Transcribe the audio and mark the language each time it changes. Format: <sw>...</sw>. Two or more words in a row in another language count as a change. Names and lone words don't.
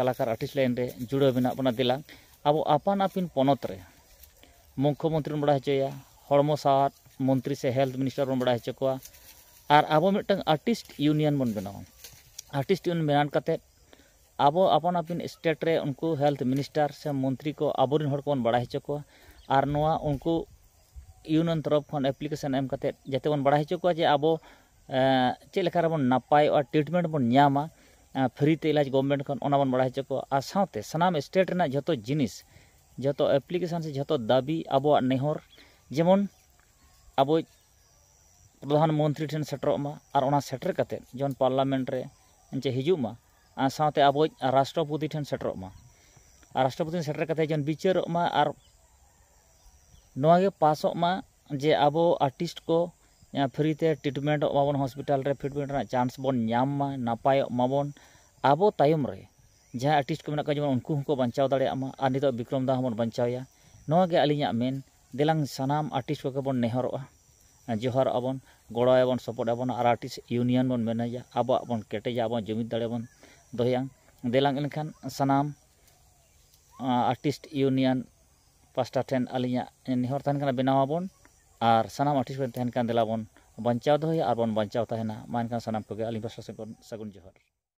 <sat>कलाकार</sat> <en>artist line</en> <sat>रे जुड़ा मेना बना दिलांग अब आपान आपिन पनौत रे मुख्यमंत्री बड़ा हचोया हड़मो सार मंत्री से</sat> <en>health minister</en> <sat>बन बड़ा हचो को और अब मिटन</sat> <en>artist union</en> <sat>बन बनाओ</sat> <en>artist union</en> <sat>बनान कते अब अपन आपिन स्टेट रे उनको</sat> <en>health minister</en> <sat>से मंत्री को आबोरिन हड़ को बन बड़ा हचो को और नोआ उनको यूनियन तरफ खन एप्लीकेशन एम कते जते बन बड़ा हचो को जे अब चे लेका रे बन नापाय और ट्रीटमेंट बन न्यामा फ्री ते इलाज गवर्नमेंट खन ओना बन बड़ा हचो को आ साथे सनाम स्टेट रेना जतो जिनिस जतो एप्लीकेशन से जतो दाबी अब नेहर जेमन अब प्रधानमंत्री ठेन सेटरमा और ओना सेटर कते जन पार्लियामेंट रे जे हिजुमा साथे अब राष्ट्रपति ठेन सेटरमा और राष्ट्रपति सेटर कते जन बिचारमा और नोगे पासमा जे अब आर्टिस्ट को फ्री ते ट्रीटमेंट माबन हॉस्पिटल रे ट्रीटमेंट रा चांस बन न्याम मा नापाय माबन अब तायम रे जहां आर्टिस्ट को मेना का जमन उनको को बचाव दाड़े मा और नितो विक्रम दा हमन बचावया नोगे अलिया मेन दिलांग सनाम आर्टिस्ट को बन नेहरवा जोहर आबन गड़ायाबन सपोर्ट आबन और</sat> <en>artist union</en> <sat>बन मेनाया अब बन केटेजा अब जुमिद दाड़े बन दोया दिलांग इनखान सनाम</sat> <en>artist union</en> <sat>पास्टा ठेन अलिया नेहर तहन कना बनावाबन और सनाम आर्टिस्ट को तहन कान दिलाबन बांचाव दोहया और बन बांचाव तहना मा एनखान सानाम कोगे आलिं पासा सागुन जोहार।</sat>